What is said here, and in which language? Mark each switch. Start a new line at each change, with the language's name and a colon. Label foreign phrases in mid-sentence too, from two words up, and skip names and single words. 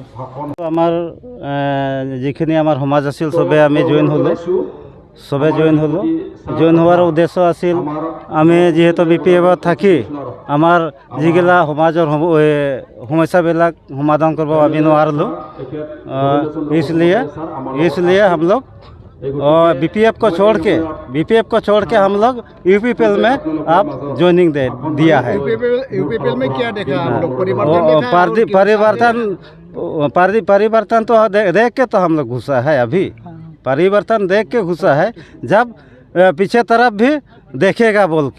Assamese: আমাৰ যিখিনি আমাৰ সমাজ আছিল চবেই আমি জইন হ'লোঁ জইন হোৱাৰ উদ্দেশ্য আছিল আমি যিহেতু বিপিএফত থাকি আমাৰ যিগিলা সমাজৰ সমস্যাবিলাক সমাধান কৰিব আমি নোৱাৰিলোঁ
Hindi: इसलिए हम लोग बीपीएफ को छोड़ के हम लोग यूपीपीएल में अब ज्वाइनिंग दिया है यूपीपीएल में क्या देखा परिवर्तन तो देख के तो हम लोग घुसा है अभी परिवर्तन देख के घुसा है जब पीछे तरफ भी देखेगा बोल के